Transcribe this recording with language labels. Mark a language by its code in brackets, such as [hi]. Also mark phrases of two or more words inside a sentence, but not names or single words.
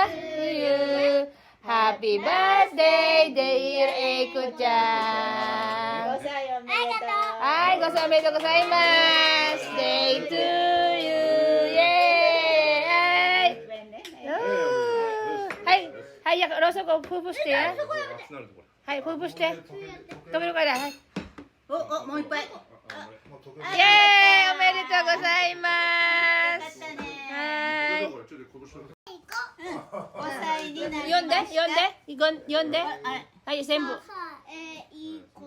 [en] Happy birthday, dear Eiko-chan. [ja] Ay, gozameto gozaimasu. [en] Day to you. Yay! [ja] はい、はい、ローソクプープして。はい、プープして。止めるから。はい。もういっぱい。イエーイ、おめでとうございます。はい。読んで。はい、全部。